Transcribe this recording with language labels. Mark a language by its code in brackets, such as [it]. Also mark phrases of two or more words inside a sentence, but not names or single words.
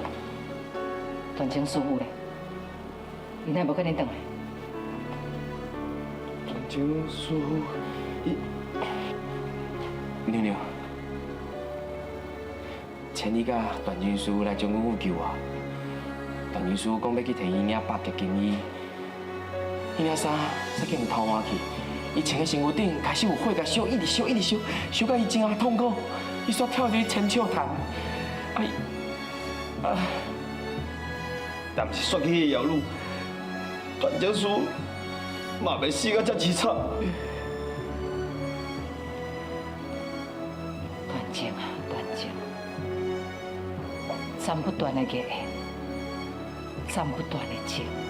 [nan] 段情师傅咧，伊哪无跟你回来？段情师傅，娘娘，千里甲段情师傅来将阮救我。段情师傅讲要去替伊领8件金衣，伊领衫煞叫伊偷换去。伊穿个身躯顶开始有火甲烧，一直烧，一直烧，烧到伊真啊痛苦。伊煞跳入去千笑潭，但是雪姬的妖女，段情师嘛袂死到遮凄惨。段情啊，段情，斩不断的业，斩不断的情。